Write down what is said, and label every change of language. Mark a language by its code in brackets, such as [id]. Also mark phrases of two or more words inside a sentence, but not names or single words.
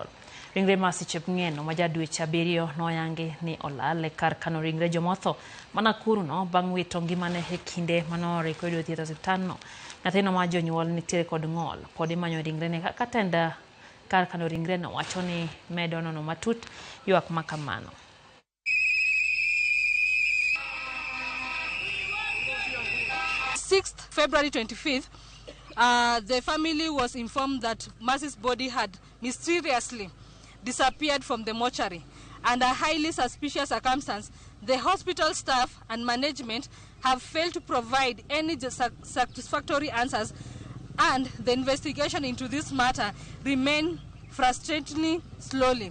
[luo] Ringre Masiche Ng'eno ma jadweche 7 noyangi ni olal e kar kano ringre jomotho ma Nakuru no bang' wito ngimane e kinde manore kod thieth osiptal no. Nyathino ma jonyuol nitiere kod ng'ol pod imanyo ringre ne kaka tenda kar kano ringre no wacho ni medo nono matut ywak makamano. [en] 6th February 25th, the family was informed that Mercy's body had mysteriously disappeared from the mortuary. Under highly suspicious circumstances, the hospital staff and management have failed to provide any satisfactory answers, and the investigation into this matter remains frustratingly slowly.